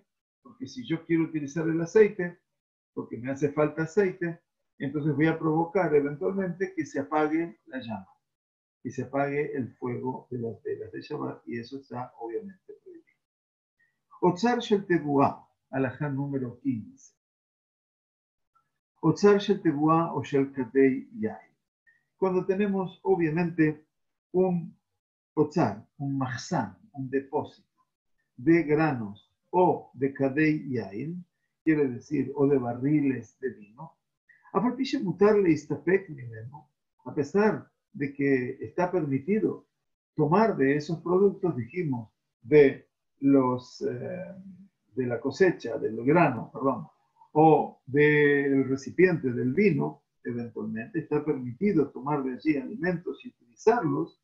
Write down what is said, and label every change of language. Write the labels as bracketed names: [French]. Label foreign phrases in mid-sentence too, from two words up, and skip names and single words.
[Spanish] Porque si yo quiero utilizar el aceite, porque me hace falta aceite, entonces voy a provocar eventualmente que se apague la llama y se apague el fuego de las velas de Shabbat, y eso está obviamente prohibido. [Hebrew] אוצר של תבואה, [Spanish] alajá número 15. [Hebrew] אוצר של תבואה או של כדי יין. [Spanish] Cuando tenemos obviamente un otzar, un mahzán, un depósito de granos o de [Hebrew] כדי יין, [Spanish] quiere decir, o de barriles de vino, a pesar de que está permitido tomar de esos productos, dijimos, de la cosecha, del grano, perdón, o del recipiente del vino, eventualmente está permitido tomar de allí alimentos y utilizarlos.